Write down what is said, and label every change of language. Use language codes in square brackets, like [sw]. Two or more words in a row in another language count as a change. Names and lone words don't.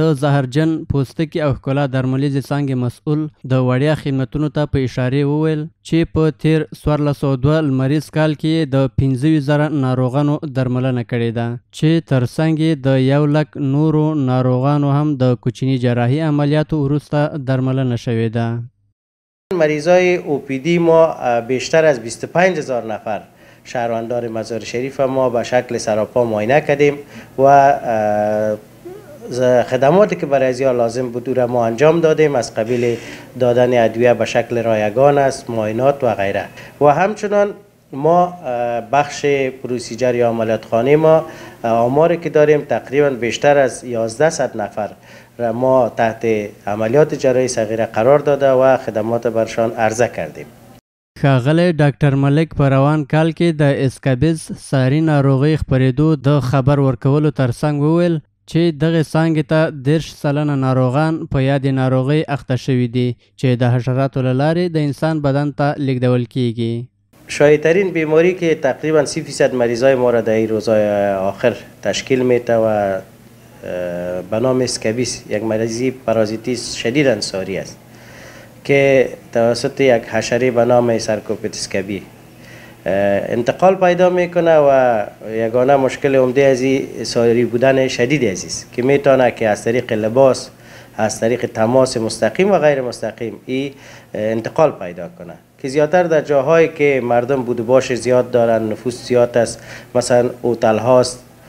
[ps] د زهرجن پوستکي او ښکلا درملیزې څانګې مسؤل د وړیا خدمتونو ته په اشاره وویل چې په تیر 1402 لمریز کال کې د 15,000 ناروغانو درملنه کړې ده چې ترڅنګ د 100,000 نورو ناروغانو هم د کوچني جراحي عملیاتو وروسته درملنه شوې ده. [fa] مریضای OPD ما بیشتر از 25,000 نفر شهروندان مزار شریف ما به شکل سراپا معاینه کردیم و خدماتی که برای ازیا لازم بود را ما انجام دادیم، از قبیل دادن ادویه به شکل رایگان است، معاینات و غیره. و همچنان ما بخش پروسیجر یا عملیات خانه ما آماری که داریم تقریبا بیشتر از 1100 نفر را ما تحت عملیات جراحی صغیره قرار داده و خدمات برشان عرضه کردیم. [ps] ښاغلی ډاکټر ملک په روان کال کې د اسکابیز ساري ناروغۍ خپرېدو د خبر ورکولو ترڅنګ وویل چې دغه څانګې ته 10 سلنه ناروغان په یادې ناروغۍ اخته شوي دي چې د حشراتو له لارې د انسان بدن ته لیږدول کیږي. [fa] شایع‌ترین بیماری که تقریبا 30% مریضای ما را در این روزهای آخر تشکیل میده و به نام اسکابیس، یک مریضی پارازیتی شدید انصاری است که توسط یک حشره به نام سرکوپت اسکابی انتقال پیدا میکنه و یگانه مشکل عمده از این ساری بودن شدید است که میتونه که از طریق لباس، از طریق تماس مستقیم و غیر مستقیم این انتقال پیدا کنه که زیادتر در جاهایی که مردم بود و باش زیاد دارن، نفوس زیاد است، مثلا هتل هاست،